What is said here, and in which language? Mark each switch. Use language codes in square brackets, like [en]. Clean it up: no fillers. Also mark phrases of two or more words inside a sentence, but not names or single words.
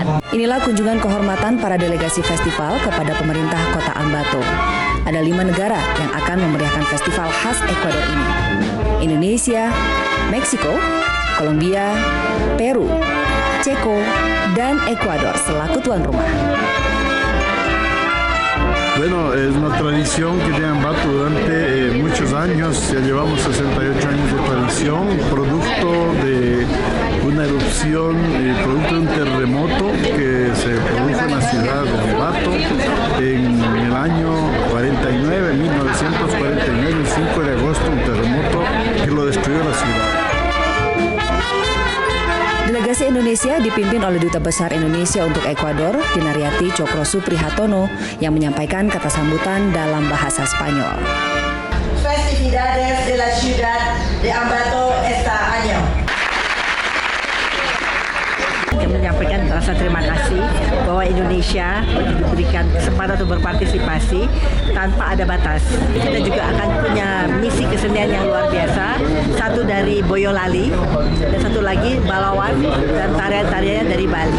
[id] Inilah kunjungan kehormatan para delegasi festival kepada pemerintah kota Ambato. Ada 5 negara yang akan memeriahkan festival khas Ekuador ini. Indonesia, Meksiko, Kolombia, Peru, Ceko, dan Ekuador selaku tuan rumah. [es] Bueno, es una tradición que tiene Ambato durante muchos años, ya llevamos 68 años de tradición, producto de una erupción, producto de un terremoto que se produjo en la ciudad de Ambato en el año 49, 1949, el 5 de agosto, un terremoto que lo destruyó la ciudad. [id] Delegasi Indonesia dipimpin oleh Duta Besar Indonesia untuk Ekuador, Dinariati Cokro Suprihartono, yang menyampaikan kata sambutan dalam bahasa Spanyol. [es] Festividades de la ciudad de Ambato este año. [id] Menyampaikan rasa terima kasih bahwa Indonesia diberikan kesempatan untuk berpartisipasi tanpa ada batas. Kita juga akan punya misi kesenian yang luar biasa. Satu dari Boyolali dan satu lagi Balawan dan tarian-tariannya dari Bali.